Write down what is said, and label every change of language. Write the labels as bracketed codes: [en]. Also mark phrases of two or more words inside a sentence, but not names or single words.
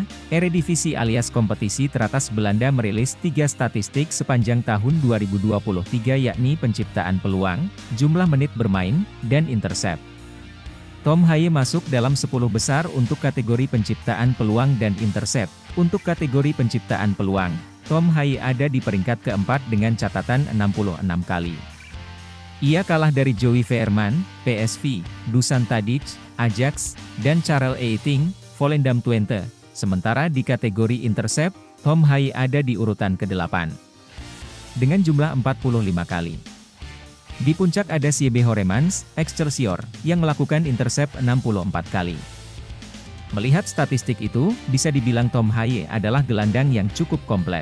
[id] Eredivisie alias kompetisi teratas Belanda merilis 3 statistik sepanjang tahun 2023 yakni penciptaan peluang, jumlah menit bermain, dan intercept. Tom Haye masuk dalam 10 besar untuk kategori penciptaan peluang dan intercept. Untuk kategori penciptaan peluang, Tom Haye ada di peringkat keempat dengan catatan 66 kali. Ia kalah dari Joey Veerman, PSV, Dusan Tadic, Ajax, dan Charles Eiting, Volendam Twente. Sementara di kategori intercept, Tom Haye ada di urutan ke-8 dengan jumlah 45 kali. Di puncak ada Siebe Horemans, Excelsior, yang melakukan intercept 64 kali. Melihat statistik itu, bisa dibilang Tom Haye adalah gelandang yang cukup komplit.